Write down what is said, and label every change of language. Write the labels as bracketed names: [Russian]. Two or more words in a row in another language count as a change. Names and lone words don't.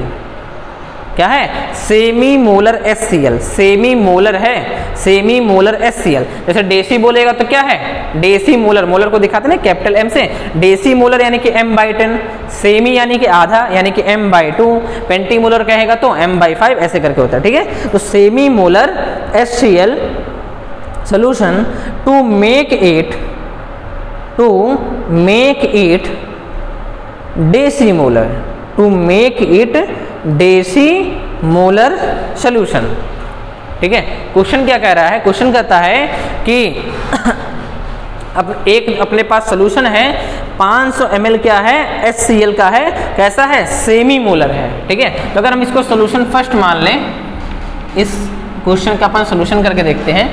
[Hindi] क्या है, [English] semi molar [Hindi] HCl, [English] semi molar [Hindi] है, [English] semi molar [Hindi] HCl। जैसे डेसी बोलेगा तो क्या है, [English] deci molar, molar [Hindi] को दिखाते ना [English] capital M [Hindi] से, [English] deci molar [Hindi] यानी कि m/10, सेमी यानी कि आधा यानी कि m/2, [English] penti molar [Hindi] कहेगा तो m/5, ऐसे करके होता है, ठीक है। [English] तो semi molar HCl solution to make it decimolar, to make it decimolar solution, [Hindi] ठीक है। क्वेश्चन क्या कह रहा है, क्वेश्चन कहता है कि अब एक अपने पास सोल्यूशन है 500 ml क्या है, HCl का है, कैसा है, सेमी मोलर है, ठीक है। तो अगर हम इसको [English] solution first [Hindi] मान लें, इस क्वेश्चन का अपन सोल्यूशन करके देखते हैं।